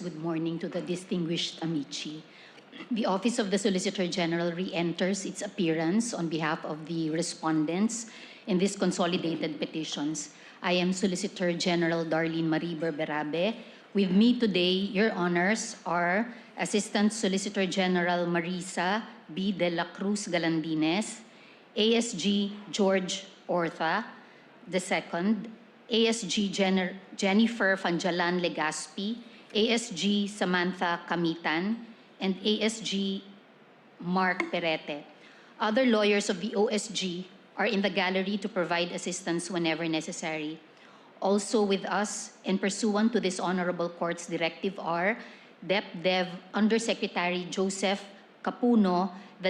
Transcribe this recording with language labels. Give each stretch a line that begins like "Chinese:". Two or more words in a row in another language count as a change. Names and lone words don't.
English: Good morning to the distinguished amici. The Office of the Solicitor General re-enters its appearance on behalf of the respondents in these consolidated petitions. I am Solicitor General Darlene Marie Berberabe. With me today, Your Honors, are Assistant Solicitor General Marisa B. de la Cruz Galandines, ASG George Ortha II, ASG Jennifer Fanjalan Legaspi, ASG Samantha Kamitan, and ASG Mark Perete. Other lawyers of the OSG are in the gallery to provide assistance whenever necessary. Also with us, and pursuant to this Honorable Court's directive, are DepDev Undersecretary Joseph Capuno, the